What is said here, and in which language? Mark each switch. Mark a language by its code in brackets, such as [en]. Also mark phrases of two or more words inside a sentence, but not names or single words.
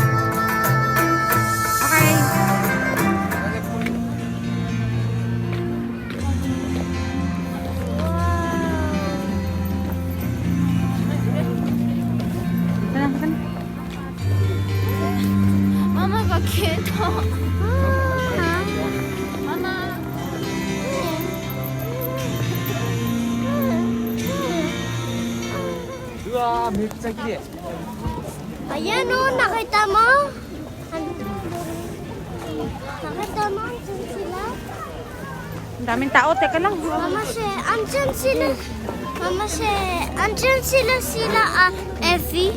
[ja] Okay. Mama が消えた。ママ。うわーめっちゃ綺麗。 [tl] Ayan o, nakita mo? Nakita mo? Andyan sila? Ang daming tao. Teka lang. Mama si, andyan sila. Mama si, andyan sila Effie.